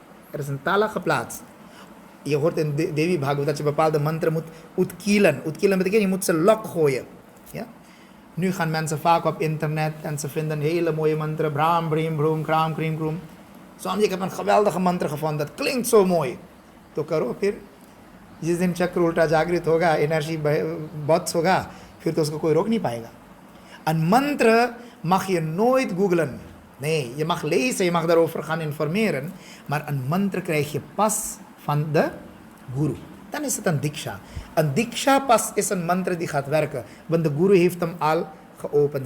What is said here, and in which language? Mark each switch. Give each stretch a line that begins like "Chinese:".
Dutch: Er is een tala geplaatst. Je hoort in Devi Bhagavad dat je bepaalde mantra moet uitkielen. Uitkielen betekent je moet ze lok gooien. Ja? Nu gaan mensen vaak op internet en ze vinden een hele mooie mantra. Braam, breem, broem, kraam, kreem, kroem. Soms ik heb een geweldige mantra gevonden. Dat klinkt zo mooi.
Hindi: तो करो फिर जिस दिन चक्र उल्टा जागृत होगा energy बहुत होगा फिर तो उसको कोई रोक नहीं पाएगा.
Dutch: Een mantra mag je nooit googlen. Nee, je mag lezen, je mag daarover gaan informeren. Maar een mantra krijg je pas van de guru. Dan is het een diksha. Een diksha pas is een mantra die gaat werken. Want de guru heeft hem al geopend.